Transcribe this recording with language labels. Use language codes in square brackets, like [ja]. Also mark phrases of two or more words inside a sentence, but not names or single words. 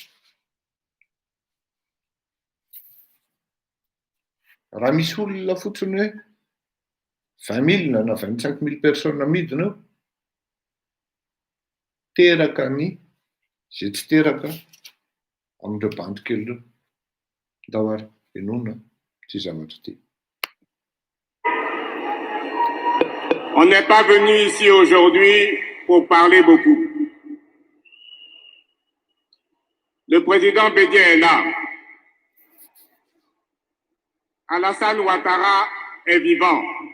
[mg] Raha misy olona fotsiny hoe 20 000 na 25 000 personnes midina eo, teraka ny zay tsy teraka amin'ireo bandikely ireo. Ndao ary enona ty zavatra ty. [fr] On n'est pas venu ici aujourd'hui pour parler beaucoup. Le président Bédia est là. Alassane Ouattara est vivant.